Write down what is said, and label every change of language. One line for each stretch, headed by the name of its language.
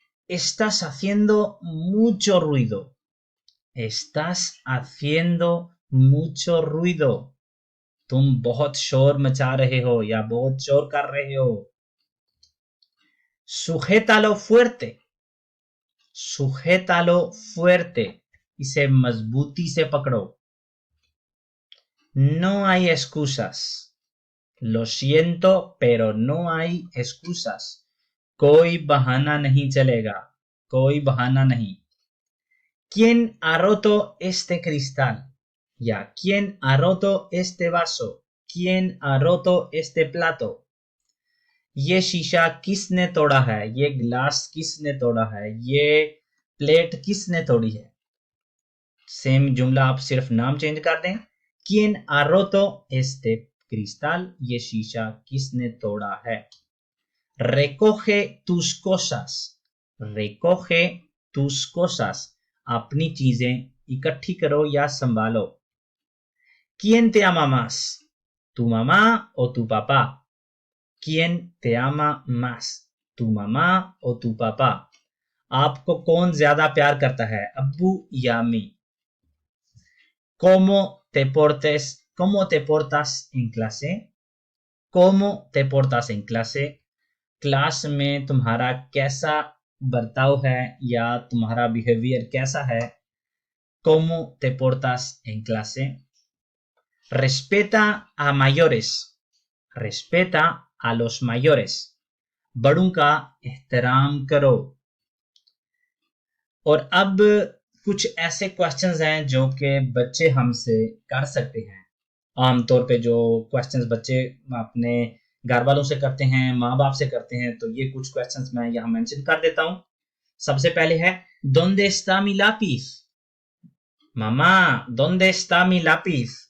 Spanish: Estás haciendo mucho ruido. Estás haciendo mucho ruido.
Hindi: तुम बहुत शोर मचा रहे हो या बहुत शोर कर रहे हो.
Spanish: Sujétalo fuerte. Sujétalo fuerte.
Hindi: इसे मजबूती से पकड़ो.
Spanish: No hay excusas. Lo siento, pero no hay excusas.
Hindi: कोई बहाना नहीं चलेगा. कोई बहाना नहीं.
Spanish: ¿Quién ha roto este cristal? या ¿Quién ha roto este vaso? ¿Quién ha roto este plato?
Hindi: ये शीशा किसने तोड़ा है? ये ग्लास किसने तोड़ा है? ये प्लेट किसने तोड़ी है? सेम जुमला आप सिर्फ नाम चेंज कर दें.
Spanish: ¿Quién ha roto este cristal?
Hindi: ये शीशा किसने तोड़ा है?
Spanish: Recoge tus cosas. Recoge tus cosas.
Hindi: अपनी चीजें इकट्ठी करो या संभालो.
Spanish: ¿Quién te ama más? ¿Tu mamá o tu papá? ¿Quién te ama más? ¿Tu mamá o tu papá?
Hindi: आपको कौन ज्यादा प्यार करता है, अब्बू या अम्मी?
Spanish: ¿Cómo te portas en clase? cómo te portas en clase,
Hindi: class में तुम्हारा कैसा बर्ताव है या तुम्हारा बिहेवियर कैसा है,
Spanish: cómo te portas en clase, respeta a mayores, respeta a los mayores,
Hindi: बड़ों का एहतराम करो। और अब कुछ ऐसे क्वेश्चंस हैं जो कि बच्चे हमसे कर सकते हैं। आमतौर पे जो क्वेश्चंस बच्चे अपने घर वालों से करते हैं, माँ बाप से करते हैं, तो ये कुछ क्वेश्चंस मैं यहाँ मेंशन कर देता हूँ। सबसे पहले है
Spanish: ¿Dónde está mi lápiz? मामा ¿Dónde está mi lápiz?